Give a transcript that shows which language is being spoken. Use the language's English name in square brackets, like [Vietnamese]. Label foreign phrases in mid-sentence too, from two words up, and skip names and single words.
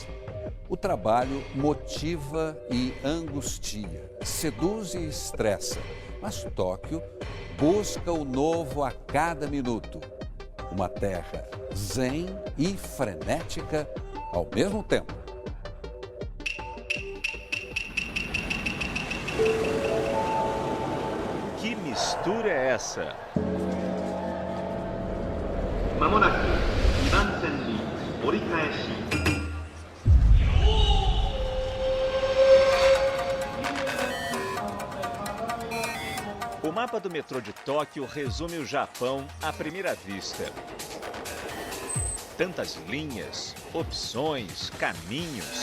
[Portuguese] O trabalho motiva e angustia, seduz e estressa, mas Tóquio busca o novo a cada minuto. Uma terra zen e frenética ao mesmo tempo. Que mistura é essa? [Japanese] まもなく2番線に折り返し。 [Portuguese] O mapa do metrô de Tóquio resume o Japão à primeira vista. Tantas linhas, opções, caminhos.